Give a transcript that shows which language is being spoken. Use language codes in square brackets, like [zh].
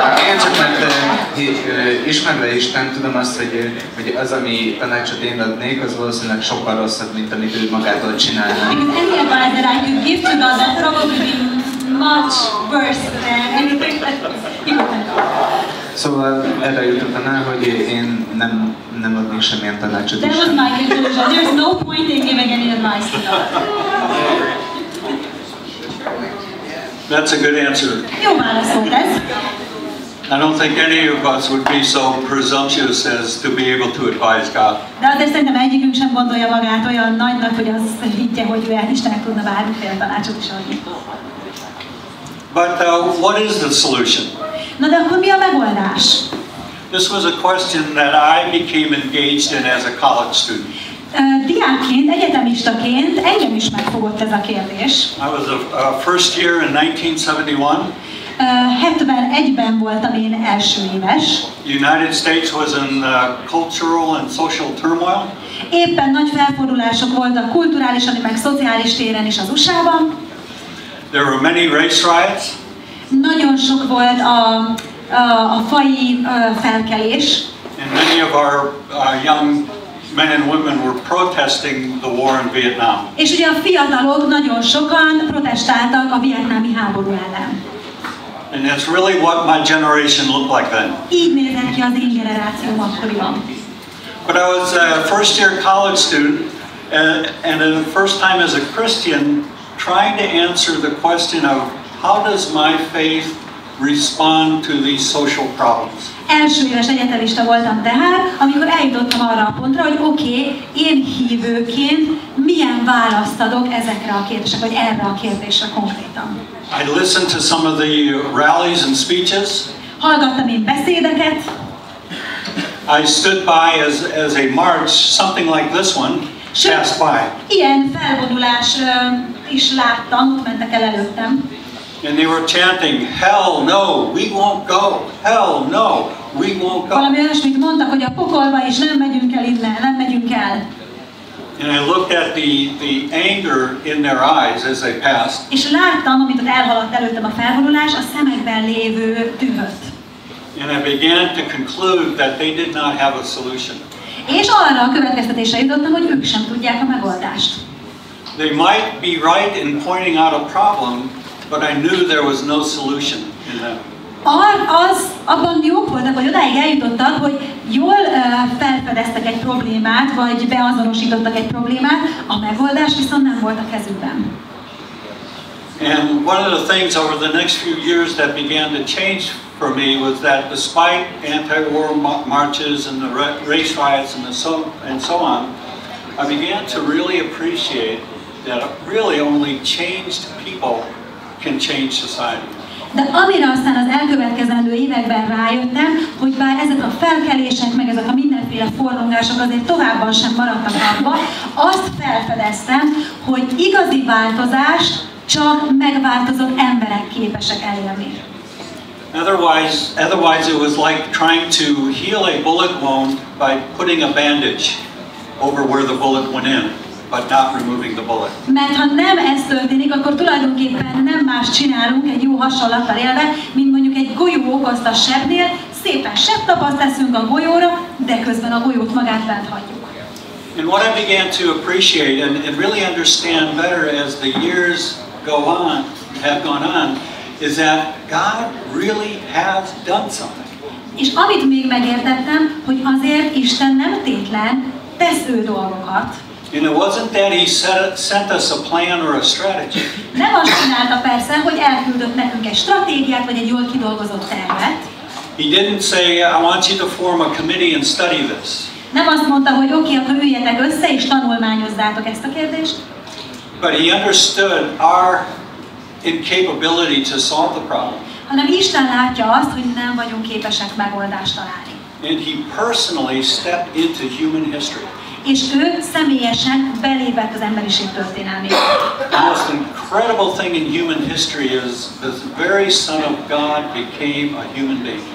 [hu] Én csak mert ismerve Isten, tudom azt, hogy az, ami tanácsot én adnék, az valószínűleg sokkal rosszabb, mint amit ő magától csinálna. [en] Because any advice that I could give to God, that probably be much worse than anything that he would do. [hu] Szóval erre jutottam el, hogy én nem adnék semmilyen tanácsot [en] That was [hu] Istennek. [en] my conclusion. There's no point in giving any advice to God. That's a good answer. [hu] Jó válasz volt ez. [en] I don't think any of us would be so presumptuous as to be able to advise God. [hu] De azért szerintem egyikünk sem gondolja magát olyan nagynak, hogy azt higgye, hogy ő Istennek tudna bármiféle tanácsot is adni. [en] But what is the solution? [hu] Na de akkor mi a megoldás? [en] This was a question that I became engaged in as a college student. [hu] Diákként, egyetemistaként engem is megfogott ez a kérdés. [en] I was a first year in 1971. [hu] 71-ben voltam én első éves. [en] The United States was in cultural and social turmoil. [hu] Éppen nagy felfordulások voltak kulturálisan, meg szociális téren is az USA-ban. [en] There were many race riots. [hu] Nagyon sok volt a faji felkelés. [en] And many of our young men and women were protesting the war in Vietnam. [hu] És ugye a fiatalok nagyon sokan protestáltak a vietnámi háború ellen. [en] And that's really what my generation looked like then. [hu] Így nézett ki az én generációm akkoriban. [en] But I was a first year college student and the first time as a Christian trying to answer the question of how does my faith respond to these social problems. [hu] Első éves egyetemista voltam tehát, amikor eljutottam arra a pontra, hogy oké, én hívőként milyen választ adok ezekre a kérdésekre, vagy erre a kérdésre konkrétan. [en] I listened to some of the rallies and speeches. [hu] Hallgattam én beszédeket. [en] I stood by as a march, something like this one, passed by. [hu] Ilyen felvonulás is láttam, ott mentek el előttem. [en] And they were chanting, hell no, we won't go. Hell no, we won't go. [hu] Valami olyasmit mondtak, hogy a pokolba is nem megyünk el innen, nem megyünk el. [en] And I looked at the anger in their eyes as they passed. [hu] És láttam, amit ott elhaladt előttem a felvonulás, a szemekben lévő dühöt. [en] And I began to conclude that they did not have a solution. [hu] És arra a következtetésre jutottam, hogy ők sem tudják a megoldást. [en] They might be right in pointing out a problem, but I knew there was no solution in them. [hu] Abban jók voltak, hogy odáig eljutottak, hogy jól felfedeztek egy problémát, vagy beazonosítottak egy problémát, a megoldás viszont nem volt a kezükben. [en] And one of the things over the next few years that began to change for me was that despite anti-war marches and the race riots and so on, I began to really appreciate that really only changed people can change society. [hu] De amire aztán az elkövetkezendő években rájöttem, hogy bár ezek a felkelések, meg ezek a mindenféle forrongások azért továbban sem maradtak abba, azt felfedeztem, hogy igazi változást csak megváltozott emberek képesek elérni. [en] Otherwise it was like trying to heal a bullet wound by putting a bandage over where the bullet went in, but not removing the bullet. [hu] Mert ha nem ez történik, akkor tulajdonképpen nem más csinálunk egy jó hasonlattal élve, mint mondjuk egy golyó okozta sebnél, szépen sebtapaszt teszünk a golyóra, de közben a golyót magát bent hagyjuk. [en] And what I began to appreciate and really understand better as the years have gone on, is that God really has done something. [hu] És amit még megértettem, hogy azért Isten nem tétlen tesz ő dolgokat. [en] And it wasn't that he sent us a plan or a strategy. [hu] Nem azt csinálta persze, hogy elküldött nekünk egy stratégiát, vagy egy jól kidolgozott tervet. [en] He didn't say, I want you to form a committee and study this. [hu] Nem azt mondta, hogy oké, akkor üljetek össze és tanulmányozzátok ezt a kérdést. [en] But he understood our incapability to solve the problem. [hu] Hanem Isten látja azt, hogy nem vagyunk képesek megoldást találni. [en] And he personally stepped into human history. [hu] És ő személyesen belépett az emberiség történelmébe. [en] The most incredible thing in human history is the very Son of God became a human being.